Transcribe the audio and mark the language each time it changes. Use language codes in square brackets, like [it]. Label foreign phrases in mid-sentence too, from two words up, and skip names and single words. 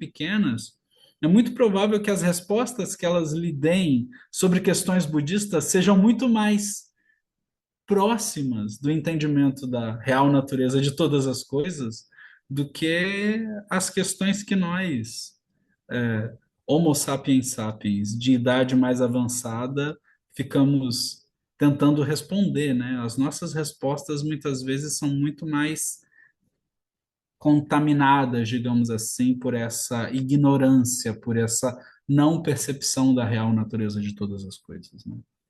[pt] pequenas, é muito provável que as respostas que elas lhe deem sobre questões budistas sejam muito mais próximas do entendimento da real natureza de todas as coisas do que as questões que nós, [la] Homo sapiens sapiens, [pt] de idade mais avançada, ficamos tentando responder, né? As nossas respostas muitas vezes são muito mais contaminadas, digamos assim, por essa ignorância, por essa não percepção da real natureza de todas as coisas, né?